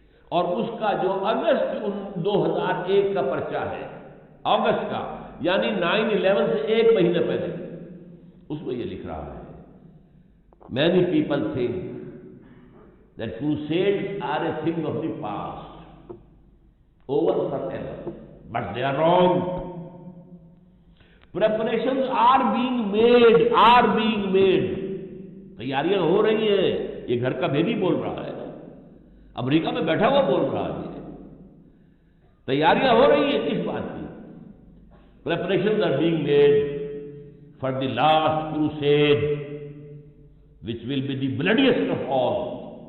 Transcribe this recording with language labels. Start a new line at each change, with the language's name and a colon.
Urdu: اور اس کا جو اگست 2001 کا پرچہ ہے، اگست کا، یعنی 9/11 سے ایک مہینے پہلے، اس میں یہ لکھ رہا ہے
English: many people think that crusades are a thing of the past, over forever, but they are wrong. Preparations are being made.
Urdu: تیاریاں ہو رہی ہیں۔ یہ گھر کا بھیدی بول رہا ہے، امریکہ میں بیٹھا ہوا بول رہا ہے۔ تیاریاں ہو رہی ہیں کس بات کی؟
English: Preparations are being made for the last crusade, which will be the bloodiest of all.